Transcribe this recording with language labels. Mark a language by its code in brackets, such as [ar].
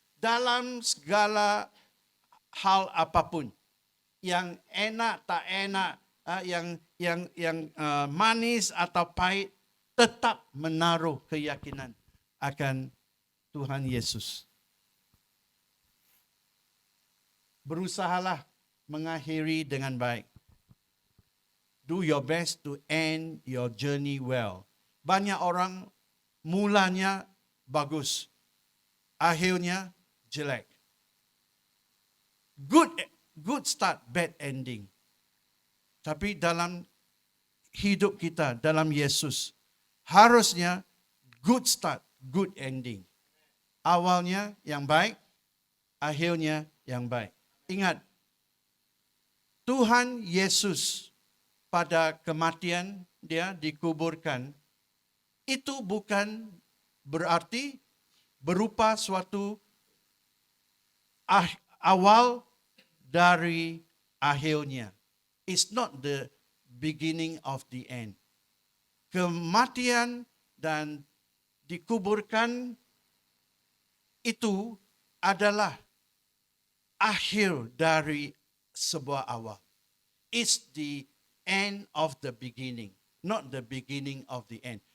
[id] Dalam segala hal apapun, yang enak tak enak, yang manis atau pahit, tetap menaruh keyakinan akan Tuhan Yesus. Berusahalah mengakhiri dengan baik. [en] Do your best to end your journey well. [id] Banyak orang mulanya bagus, akhirnya jelek. [en] Good start, bad ending. [id] Tapi dalam hidup kita, dalam Yesus, harusnya [en] good start, good ending. [id] Awalnya yang baik, akhirnya yang baik. Ingat, Tuhan Yesus pada kematian dia dikuburkan, itu bukan berarti berupa suatu awal dari akhirnya. [en] It's not the beginning of the end. [id] Kematian dan dikuburkan itu adalah akhir dari sebuah awal. [en] It's the end of the beginning, not the beginning of the end.